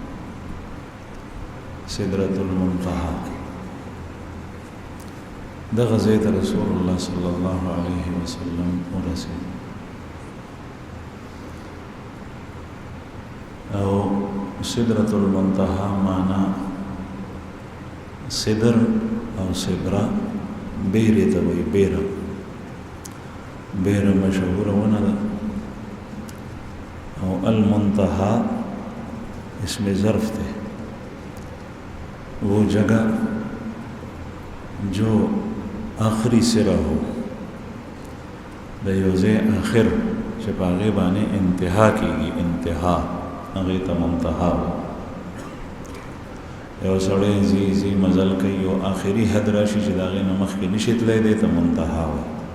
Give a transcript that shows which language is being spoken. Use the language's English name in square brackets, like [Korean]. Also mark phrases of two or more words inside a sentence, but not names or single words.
[Pashto] سدرة المنتهى دغه ځای ته رسول الله [Arabic] صلی الله علیه وسلم [Pashto] ورسېد او سدرة المنتهى معنا سدر او سدرا بیرې ته وایي. بیره مشهوره ونه ده او [Arabic] المنتهى اسم ظرف [Urdu] تھے وہ جگہ جو آخری سرا ہو [Pashto] د یو ځای آخر چې په هغې باندې انتها کېږي، انتها هغې ته منتها وایي. یو سړی ځي مزل کوي او آخري حد راشي چې د هغې نه مخکې نشي تللی، دی ته منتها وایي.